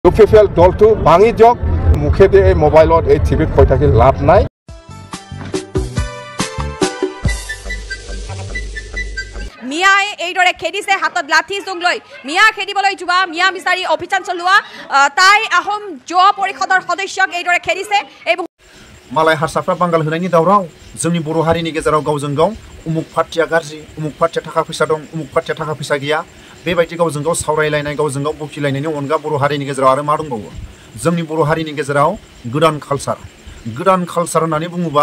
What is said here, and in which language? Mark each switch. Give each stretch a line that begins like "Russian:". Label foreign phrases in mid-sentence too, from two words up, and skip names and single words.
Assamese: UPPL দলটো ভাঙি যাওক মুখেদি এই মোবাইলত এই টিভিত কৈ থাকি লাভ নাই। মিয়াই এইদৰে খেদিছে হাতত লাঠি জোং লৈ মিয়া খেদিবলৈ যোৱা মিয়া বিচাৰি অভিযান চলোৱা তাই আহোম যুৱ পৰিষদৰ সদস্যক এইদৰে খেদিছে।
Bodo: मालाय हारसाफ्रा बांगाल होनायनि दावराव जोंनि बर' हारिनि गेजेराव गावजों गाव उमुक पार्टिया गाज्रि उमुक पार्टिया थाखा फैसा दं उमुक पार्टिया थाखा फैसा गैया बेबायदि गावजों गाव सावरायलायनाय गावजों गाव बखिलायनायनि अनगा बर' हारिनि गेजेराव आरो मा दंबावो जोंनि बर' हारिनि गेजेराव गोदान कालचार होननानै बुङोबा